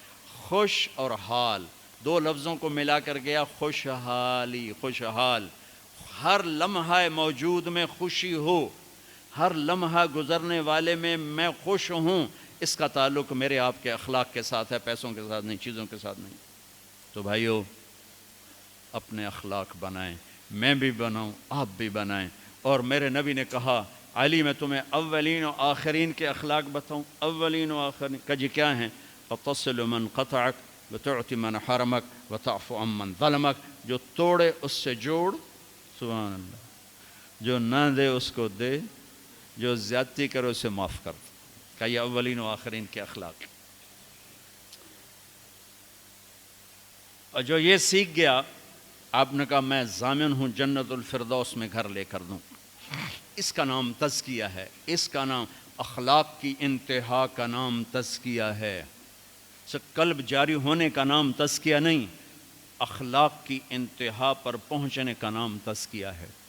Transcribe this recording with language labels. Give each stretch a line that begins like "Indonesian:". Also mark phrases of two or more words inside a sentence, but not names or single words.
Urdu: خوش اور حال دو لفظوں کو ملا کر گیا خوشحالی، خوشحال، ہر لمحہ موجود میں خوشی ہو، ہر لمحہ گزرنے والے میں خوش ہوں، اس کا تعلق میرے آپ کے اخلاق کے ساتھ ہے، پیسوں کے ساتھ نہیں، چیزوں کے ساتھ نہیں۔ تو بھائیو اپنے اخلاق بنائیں، میں بھی بناؤں، آپ بھی بنائیں، اور میرے نبی نے کہا علی میں تمہیں اولین و آخرین کے اخلاق بتاؤں، اولین و آخرین کہ جی کیا ہیں؟
Arabic: فَتَصِلُ مَنْ قَطَعَكَ وَتُعْتِ مَنْ حَرَمَكَ وَتَعْفُ عَمَّنْ ظَلَمَكَ،
Urdu: جو توڑے اس سے جوڑ، سبحان اللہ، جو نہ دے اس کو دے، جو زیادتی کرے اسے معاف کر دے، کہ یہ اولین و آخرین کے اخلاق۔ اور جو یہ سیکھ گیا، آپ نے کہا میں ضامن ہوں جنت الفردوس میں گھر لے کر دوں، اس کا نام تزکیہ ہے، اس کا نام اخلاق کی انتہا کا نام تزکیہ ہے، قلب جاری ہونے کا نام تزکیہ نہیں، اخلاق کی انتہا پر پہنچنے کا نام تزکیہ ہے۔